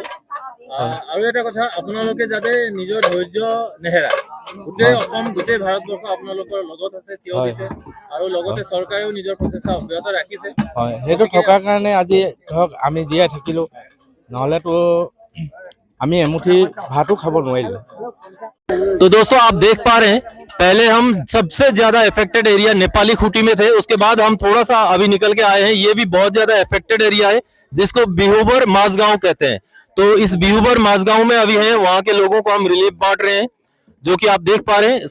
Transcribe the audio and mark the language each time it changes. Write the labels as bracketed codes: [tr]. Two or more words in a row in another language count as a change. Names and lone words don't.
[as] আৰু এটা কথা, আপোনালোকে যাতে নিজৰ ধৈৰ্য নেহেৰা, গোটেই অসম গোটেই ভাৰতবৰ্ষ আপোনালোকৰ লগত আছে, থিয় দিছে, আৰু লগতে চৰকাৰেও নিজৰ প্ৰচেষ্টা অব্যাহত ৰাখিছে। হয়, সেইটো থকাৰ কাৰণে আজি ধৰক আমি জীয়াই থাকিলোঁ, নহ'লেতো আমি এমুঠি ভাতো খাব নোৱাৰিলোঁ। [hi] तो दोस्तों आप देख पा रहे हैं, पहले हम सबसे ज्यादा [en] affected area [hi] नेपाली खूटी में थे, उसके बाद हम थोड़ा सा अभी निकल के आए हैं। ये भी बहुत ज्यादा [en] affected area [hi] है जिसको बिहुबर माझगांव कहते हैं। तो इस बिहुबर माझगांव में अभी है, वहां के लोगों को हम रिलीफ बांट रहे हैं, जो कि आप देख पा रहे हैं।